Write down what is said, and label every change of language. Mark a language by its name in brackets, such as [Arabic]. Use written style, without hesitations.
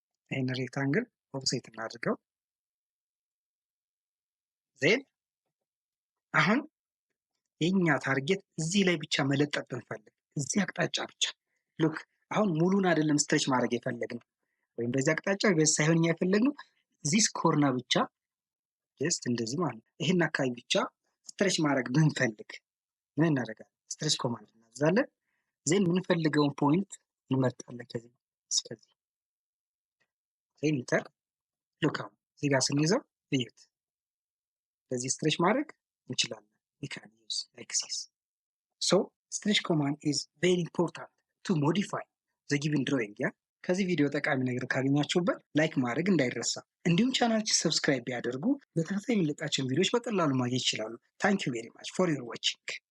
[Amharic] ይህን ሬክታንግል ኦፍሴት እናድርገው። ዜን አሁን የኛ ታርጌት እዚህ ላይ ብቻ መለጠጥ ብንፈልግ እዚህ አቅጣጫ ብቻ ሉክ አሁን ሙሉን አይደለም ስትሬች ማድረግ የፈለግነው ወይም በዚህ አቅጣጫ በዚህ ሳይሆን የፈለግነው ዚስ ኮርና ብቻ ጀስት እንደዚህ ማለት ነው። ይሄን አካባቢ ብቻ ስትሬች ማድረግ ብንፈልግ ምን እናደርጋለን? ስትሬች ኮማንድ እናዛለን። ዜን የምንፈልገውን ፖይንት እንመርጣለን ከዚህ እስከዚህ ዜን ኢንተር ሉክ አሁን እዚህ ጋር ስንይዘው እዩት። ስለዚህ ስትሬች ማድረግ እንችላለን። [English] we can use like this. So stretch command is very important to modify the given drawing. [Amharic] ከዚህ ቪዲዮ ጠቃሚ ነገር ካገኛችሁበት ላይክ ማድረግ እንዳይረሳ፣ እንዲሁም ቻናላችን ሰብስክራይብ ቢያደርጉ በተከታታይ የሚለቃቸውን ቪዲዮዎች በቀላሉ ማግኘት ይችላሉ። [English] ታንክ ዩ ቬሪ ማች ፎር ዩር ዋቺንግ።